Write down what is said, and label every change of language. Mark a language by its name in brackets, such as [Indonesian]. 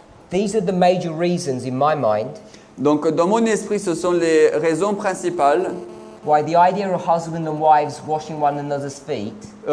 [English] These are the major reasons in my mind [French] Donc dans mon esprit, ce sont les raisons principales [English] why the idea of husband and wives washing one another's feet